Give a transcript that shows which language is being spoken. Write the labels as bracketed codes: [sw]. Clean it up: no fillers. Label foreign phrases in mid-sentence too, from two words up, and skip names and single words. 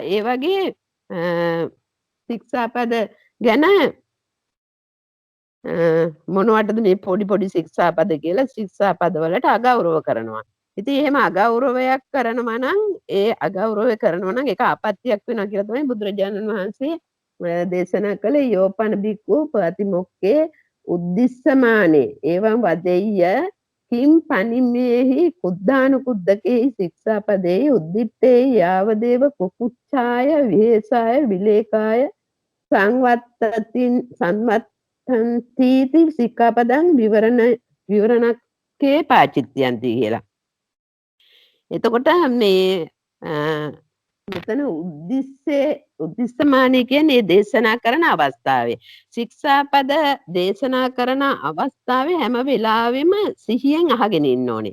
[si] ඒ වගේ ශික්ෂාපද ගැන මොනවටද මේ පොඩි ශික්ෂාපද කියලා ශික්ෂාපද වලට අගෞරව කරනවා. ඉතින් එහෙම අගෞරවයක් කරනවා නම් ඒ අගෞරවය කරනවා නම් ඒක අපත්‍යක් වෙනවා කියලා තමයි බුදුරජාණන් වහන්සේ දේශනා කළේ. [pi] යෝපන බික්ඛු ප්‍රතිමොක්කේ උද්දිස්සමානේ එවං වදෙය්‍ය කිම් පනිමේහි කුද්ධානුකුද්දකේ ශික්ෂාපදේ උද්දිත්තේ යාවදේව කුකුච්ඡාය විහෙසාය විලේකාය සංවත්තති සික්ඛාපදං විවරණ විවරණකේ පාචිත්‍යන්ති කියලා. [si] එතකොට මේ මෙතන උද්දිස්සමානී කියන්නේ දේශනා කරන අවස්ථාවේ ශික්ෂාපද දේශනා කරන අවස්ථාවේ හැම වෙලාවෙම සිහියෙන් අහගෙන ඉන්න ඕනේ.